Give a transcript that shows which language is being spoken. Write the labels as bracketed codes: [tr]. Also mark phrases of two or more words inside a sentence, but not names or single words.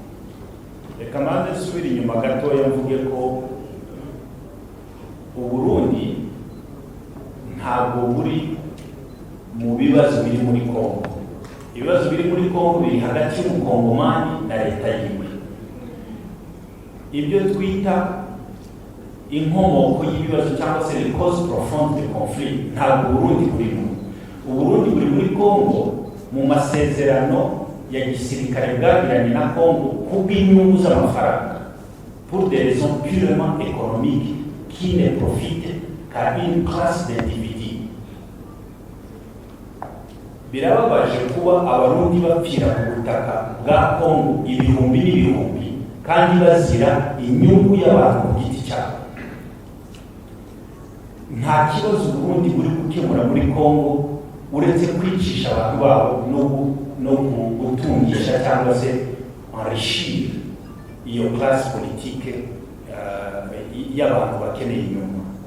[rn] Reka manze nsubire inyuma gatoya mvuge ko u Burundi ntabwo buri mu bibazo biri muri Congo. Ibibazo biri muri Congo biri hagati y'umukongomani na leta yiwe. ibyo twita inkomoko y'ibibazo cyangwa se [fr] les causes profondes du conflit [rn] ntabwo Burundi burimo. Uburundi buri muri Congo mu masezerano ya gisirikare bwagiranye na Congo kubw'inyungu z'amafaranga, [fr] pour des raisons purement économiques qui ne profitent qu'à une classe d'individus. [rn] Birababaje kuba abarundi bapfira mu butaka bwa Congo ibihumbi n'ibihumbi kandi bazira inyungu y'abantu ku giti cyabo. Nta kibazo Burundi buri gukemura muri Congo uretse kwicisha abantu babo no gutungisha cyangwa se enrichir iyo [fr] classe politique [rn] y'abantu bakeneye inyungu.